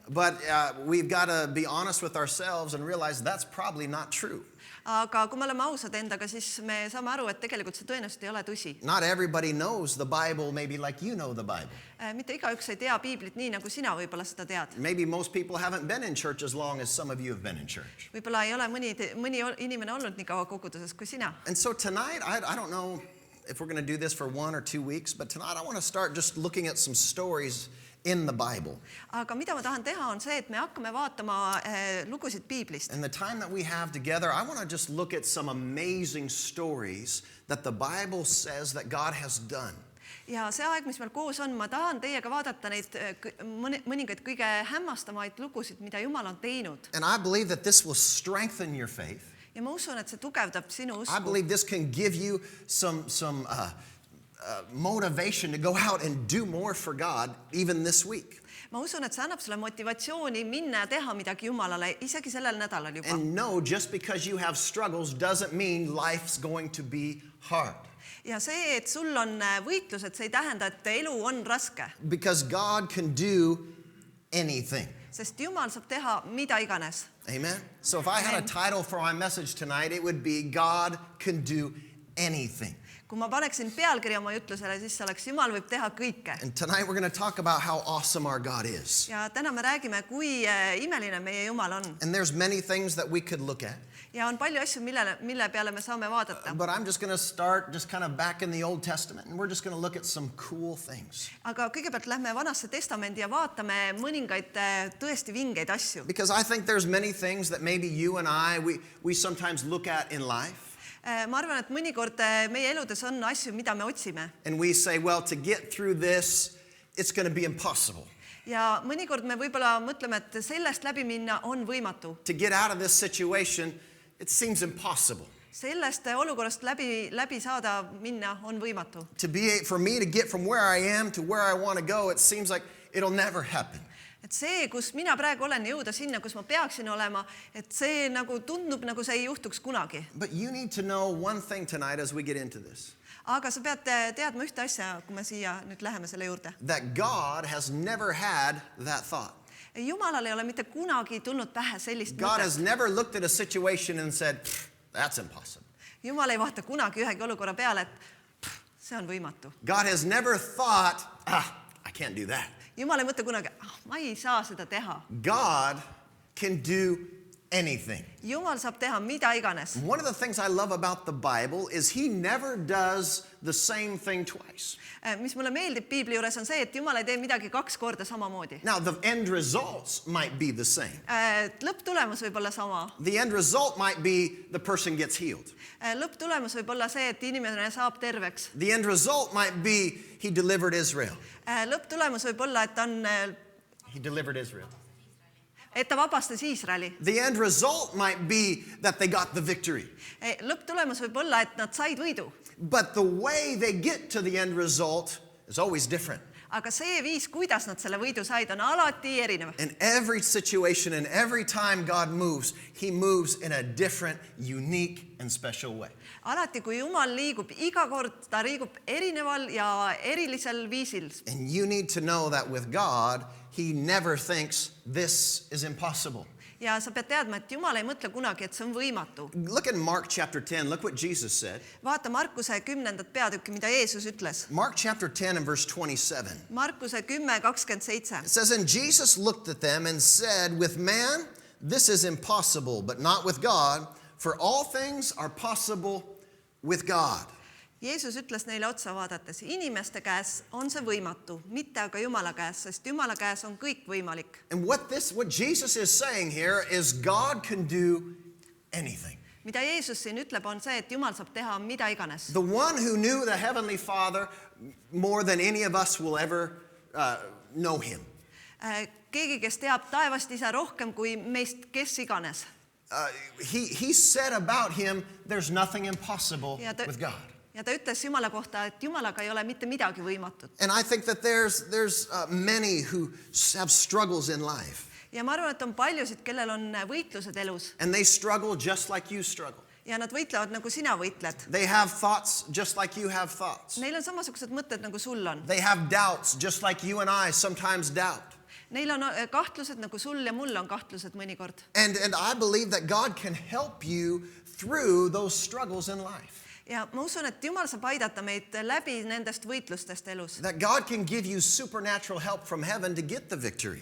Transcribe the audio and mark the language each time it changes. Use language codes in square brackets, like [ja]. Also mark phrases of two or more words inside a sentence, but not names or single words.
[en] But we've got to be honest with ourselves and realize that's probably not true. [et] Aga kui me oleme ausad endaga, siis me saame aru, et tegelikult see tõenäoliselt ei ole tõsi. [en] Not everybody knows the Bible maybe like you know the Bible. [et] Mitte igaüks ei tea piiblit nii, nagu sina võib-olla seda tead. [en] Maybe most people haven't been in church as long as some of you have been in church. [et] Võib-olla ei ole mõni inimene olnud nii kaua koguduses kui sina. [en] And so tonight, I don't know if we're going to do this for 1 or 2 weeks, but tonight I want to start just looking at some stories in the Bible. [et] Aga mida ma tahan teha on see, et me hakkame vaatama lugusid piiblist. [en] And the time that we have together, I want to just look at some amazing stories that the Bible says that God has done. [et] Ja see aeg, mis meil koos on, ma tahan teiega vaadata neid mõningaid kõige hämmastamaid lugusid, mida Jumal on teinud. [en] And I believe that this will strengthen your faith. [et] Ja ma usun, et see tugevdab sinu [en] I [et] usku. [en] believe this can give you some motivation to go out and do more for God even this week. [et] Ma usun, et see annab sulle motivatsiooni minna ja teha midagi Jumalale, isegi sellel nädalal juba. [en] And no, just because you have struggles doesn't mean life's going to be hard. [et] Ja see, et sul on võitlused, see ei tähenda, et elu on raske. [en] Because God can do anything. [et] Sest Jumal saab teha mida iganes. [en] Amen? So if I had a title for my message tonight, it would be God can do anything. [et] Kui ma paneksin pealkirja oma jutlusele, siis see oleks Jumal võib teha kõike. [en] And tonight we're going to talk about how awesome our God is. [et] Ja täna me räägime, kui imeline meie Jumal on. [en] And there's many things that we could look at. [et] Ja on palju asju, mille peale me saame vaadata. [en] But I'm just going to start just kind of back in the Old Testament, and we're just going to look at some cool things. [et] Aga kõigepealt lähme Vanasse Testamendi ja vaatame mõningaid tõesti vingeid asju. [en] Because I think there's many things that maybe you and I, we sometimes look at in life. [et] Ma arvan, et mõnikord meie eludes on asju, mida me otsime. [en] And we say, well, to get through this, it's going to be impossible. [et] Ja mõnikord me võib-olla mõtleme, et sellest läbi minna on võimatu. [en] To get out of this situation, it seems impossible. [et] Sellest olukorrast läbi saada minna on võimatu. [en] For me to get from where I am to where I want to go, it seems like it'll never happen. [et] Et see, kus mina praegu olen, jõuda sinna, kus ma peaksin olema, et see nagu tundub, nagu see ei juhtuks kunagi. [en] But you need to know one thing tonight as we get into this. [et] Aga sa pead teadma ühte asja, kui me siia nüüd läheme selle juurde. [en] That God has never had that thought. [et] Jumalal ei ole mitte kunagi tulnud pähe sellist [en] God [et] mõtet. [en] has never looked at a situation and said, that's impossible. [et] Jumal ei vaata kunagi ühegi olukorra peale, et see on võimatu. [en] God has never thought, I can't do that. [et] Jumal ei mõtle kunagi, ma ei saa seda teha. [en] God can do anything. [et] Jumal saab teha mida iganes. [en] One of the things I love about the Bible is he never does the same thing twice. [et] Mis mulle meeldib Piibli juures on see, et Jumal ei tee midagi 2 korda samamoodi. [en] Now, the end results might be the same. [et] Lõpptulemus võib olla sama. [en] The end result might be the person gets healed. [et] Lõpptulemus võib olla see, et inimene saab terveks. [en] The end result might be he delivered Israel. [et] Lõpptulemus võib olla, et [en] He delivered Israel. [et] et ta vabastas Iisraeli. [en] The end result might be that they got the victory. [et] Lõpptulemus võib olla, et nad said võidu. [en] But the way they get to the end result is always different. [et] Aga see viis, kuidas nad selle võidu said, on alati erinev. [en] In every situation and every time God moves, he moves in a different, unique, and special way. [et] Alati, kui Jumal liigub, iga kord ta liigub erineval ja erilisel viisil. [en] And you need to know that with God, he never thinks this is impossible. [et] Ja sa pead teadma, et Jumal ei mõtle kunagi, et see on võimatu. [en] Look at Mark chapter 10. Look what Jesus said. [et] Vaata Markuse 10. peatükki, mida Jeesus ütles. [en] Mark chapter 10 and verse 27. [et] Markuse 10:27. [en] It says, and Jesus looked at them and said, with man, this is impossible, but not with God, for all things are possible with God. [et] Jeesus ütles neile otsa vaadates, inimeste käes on see võimatu, mitte aga Jumala käes, sest Jumala käes on kõik võimalik. [en] And what Jesus is saying here is God can do anything. [et] Mida Jeesus siin ütleb, on see, et Jumal saab teha mida iganes. [en] The one who knew the Heavenly Father more than any of us will ever know him. [et] Keegi, kes teab taevast isa rohkem kui meist kes iganes. [en] He said about him, there's nothing impossible with God. [et] Ja ta ütles Jumala kohta, et Jumalaga ei ole mitte midagi võimatut. [en] And I think that there's many who have struggles in life. [et] Ja ma arvan, et on paljusid, kellel on võitlused elus. [en] And they struggle just like you struggle. [et] Ja nad võitlevad nagu sina võitled. [en] They have thoughts just like you have thoughts. [et] Neil on samasugused mõtted nagu sul on. [en] They have doubts just like you and I sometimes doubt. [et] Neil on kahtlused nagu sul ja mul on kahtlused mõnikord. [en] And I believe that God can help you through those struggles in life. [et] Ja ma usun, et Jumal saab aidata meid läbi nendest võitlustest elus. [en] That God can give you supernatural help from heaven to get the victory.